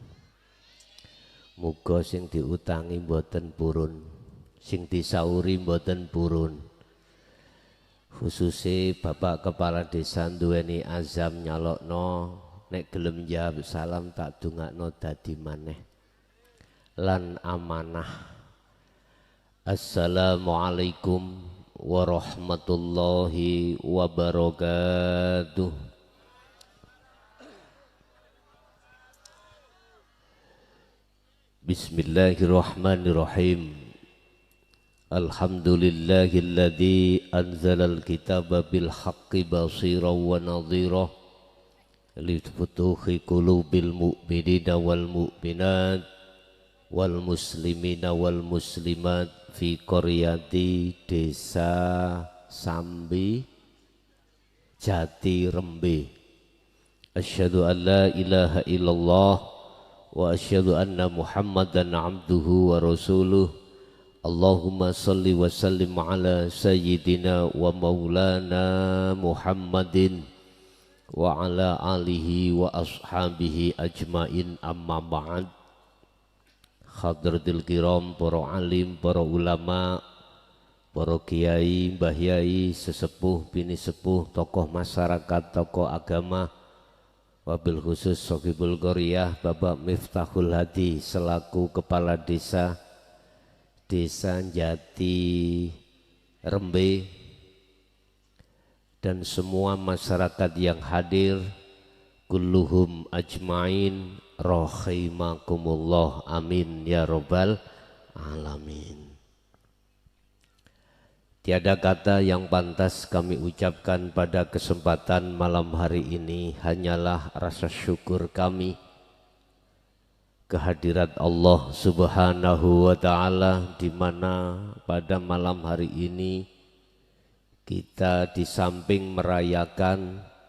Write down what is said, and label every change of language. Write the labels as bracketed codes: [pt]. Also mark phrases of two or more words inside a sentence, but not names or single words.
[jv] Muga sing diutangi mboten purun, sing disauri mboten purun. [id] Khususnya Bapak Kepala Desa [jv] duweni azam nyalokno nek gelem jawab salam tak dungakno dadi maneh lan amanah. [ar] السلام عليكم ورحمة الله وبركاته. بسم الله الرحمن الرحيم. الحمد لله الذي أنزل الكتاب بالحق بصيرا ونذيرا لفتوح قلوب المؤمنين والمؤمنات والمسلمين والمسلمات في قرية Desa Sambi Jati Rembe. أشهد أن لا إله إلا الله وأشهد أن محمدا عبده ورسوله. اللهم صل وسلم على سيدنا ومولانا محمد وعلى آله وأصحابه أجمعين، أما بعد. حضرات الكرام, [id] para alim, para ulama, para kiai, mbah yai, sesepuh, bini sepuh, tokoh masyarakat, tokoh agama, [ar] وبالخصوص صاحب القرية [id] Bapak Miftahul Hadi selaku Kepala Desa Jati Rembe dan semua masyarakat yang hadir, [ar] كلهم أجمعين رحمكم الله آمين يا رب العالمين. [id] Tiada kata yang pantas kami ucapkan pada kesempatan malam hari ini, hanyalah rasa syukur kami kehadirat Allah [ar] سبحانه وتعالى, [id] di mana pada malam hari ini kita di samping merayakan,